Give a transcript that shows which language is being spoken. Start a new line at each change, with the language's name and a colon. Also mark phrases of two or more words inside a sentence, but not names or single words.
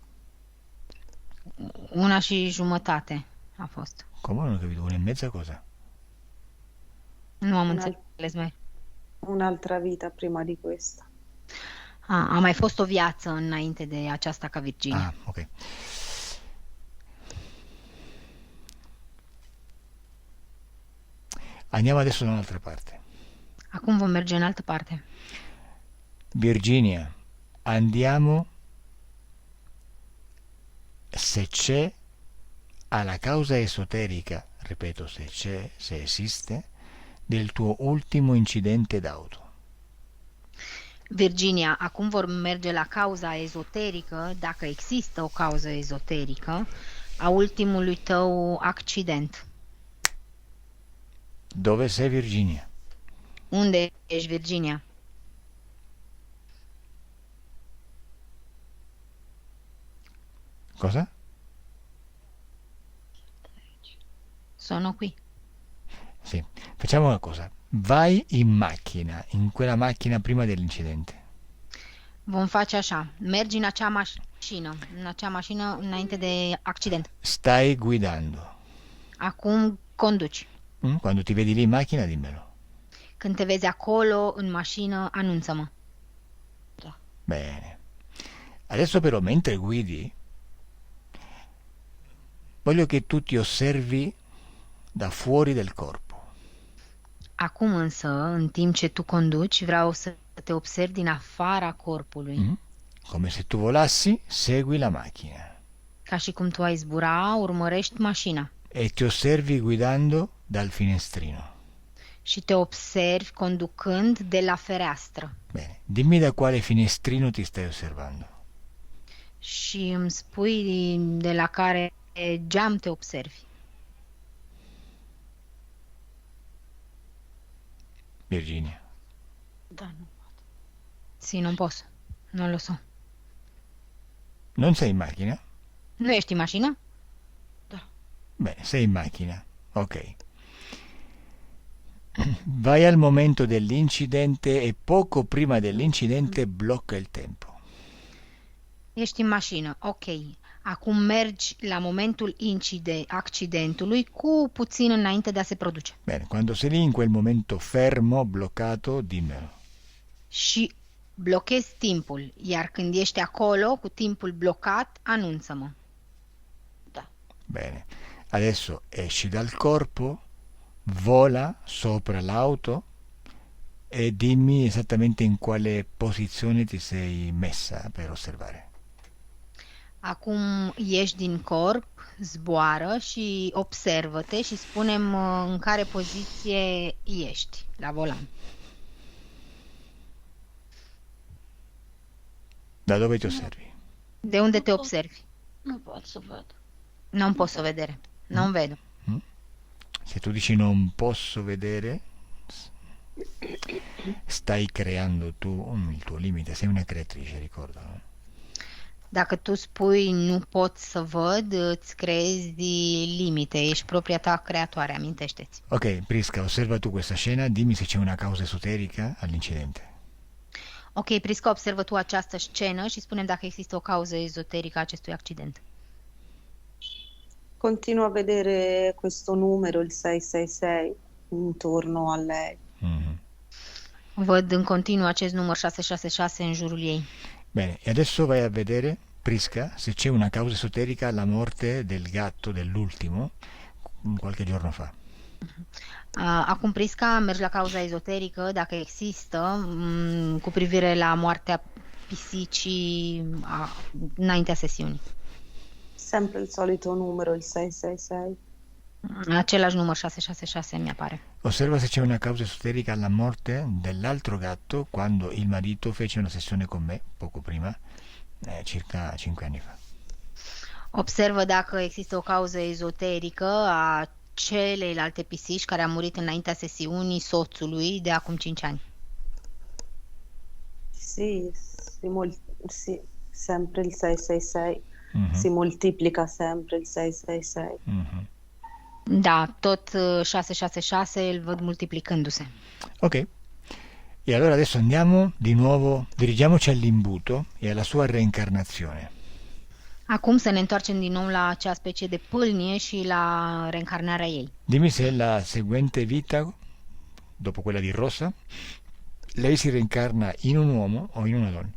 Romanian: Una și jumătate a fost.
Italian: Come non ho capito? Una e mezza cosa?
Romanian: Nu am înțeles mai.
Italian: Un'altra vita prima di questa.
Romanian: A mai fost o viață înainte de aceasta ca Virginia. Ah, ok.
Italian: Andiamo adesso da un'altra parte.
Romanian: Acum vom merge în altă parte.
Italian: Virginia, andiamo se c'è alla causa esoterica, ripeto, se c'è, se esiste, del tuo ultimo incidente d'auto.
Romanian: Virginia, acum vor merge la cauza ezoterică, dacă există o cauză ezoterică, a ultimului tău accident.
Italian: Dove sei, Virginia?
Romanian: Unde ești, Virginia?
Italian: Cosa? Sono qui. Sì, facciamo una cosa. Vai in macchina, in quella macchina prima dell'incidente.
Romanian: Vom face așa. Mergi în acea mașină înainte de accident.
Italian: Stai guidando.
Romanian: Acum conduci.
Italian: Quando ti vedi lì in macchina, dimmelo.
Romanian: Când te vezi acolo, în mașină, anunță-mă.
Italian: Bene. Adesso però, mentre guidi, voglio che tu ti osservi da fuori del corpo.
Romanian: Acum însă, în timp ce tu conduci, vreau să te observi din afara corpului.
Italian: come se tu volassi, segui la macchina
Romanian: Ca și cum tu ai zbura, urmărești mașina
Italian: e ti osservi guidando dal finestrino.
Romanian: și te observi conducând de la fereastră.
Italian: Bene, dimmi da quale finestrino ti stai osservando.
Romanian: Și îmi spui de la care geam te observi. Virginia. Da, nu pot.
Italian: Sì, non posso. Non lo so. Non sei in macchina?
Romanian: Nu ești în mașină? Da.
Italian: Bene, sei in macchina. Ok. Vai al momento dell'incidente e poco prima dell'incidente blocca il tempo.
Romanian: Ești în mașină, ok. Acum mergi la momentul accidentului cu puțin înainte de a se produce.
Italian: Bene, quando sei lì in quel momento fermo, bloccato, dimmelo.
Romanian: Și blochezi timpul, iar când ești acolo cu timpul blocat, anunță-mă. Da.
Italian: Bene, adesso esci dal corpo, vola sopra l'auto e dimmi esattamente in quale posizione ti sei messa per osservare.
Romanian: Acum ieși din corp, zboară și observă-te și spune-mi în care poziție ești la volan.
Italian: Da dove ti osservi?
Romanian: De unde te observi? Nu pot să văd.
Italian: Non posso vedere. Non vedo. Se tu dici non posso vedere, stai creando tu il tuo limite, sei una creatrice, ricordalo.
Romanian: Dacă tu spui nu pot să văd, îți creezi limite, ești propria ta creatoare, amintește-ți.
Italian: Ok, Prisca, osserva tu questa scena, dimmi se c'è una causa esoterica all'incidente.
Romanian: Ok, Prisca, observă tu această scenă și spune dacă există o cauză ezoterică a acestui accident.
Italian: Continuo a vedere questo numero, il 666, intorno a lei. Mhm.
Romanian: Văd în continuu acest număr 666 în jurul ei.
Italian: Bene, e adesso vai a vedere, Prisca, se c'è una causa esoterica alla morte del gatto, dell'ultimo, qualche giorno fa.
Romanian: Acum, Prisca, mergi la cauza ezoterică, dacă există, cu privire la moartea pisicii înaintea sesiunii.
Italian: Sempre il solito numero, il 666.
Romanian: Același număr 666 mi apare.
Italian: Osserva se c'è una causa esoterica alla morte dell'altro gatto quando il marito fece una sessione con me, poco prima, circa 5 anni fa.
Romanian: Observă dacă există o cauză ezoterică a celeilalte pisici care a murit înaintea sesiunii soțului de acum 5 ani.
Italian: Sì, sì, sempre il 666. Mhm. Si moltiplica sempre il 666. Mhm.
Romanian: Da, tot 666 îl văd multiplicându-se.
Italian: Ok, e allora adesso andiamo di nuovo, dirigiamoci all'imbuto e alla sua reincarnazione.
Romanian: Acum să ne întoarcem din nou la acea specie de pâlnie și la reîncarnarea ei.
Italian: Dimmi se la seguente vita, dopo quella di Rosa, lei si reincarna in un uomo o in una donna.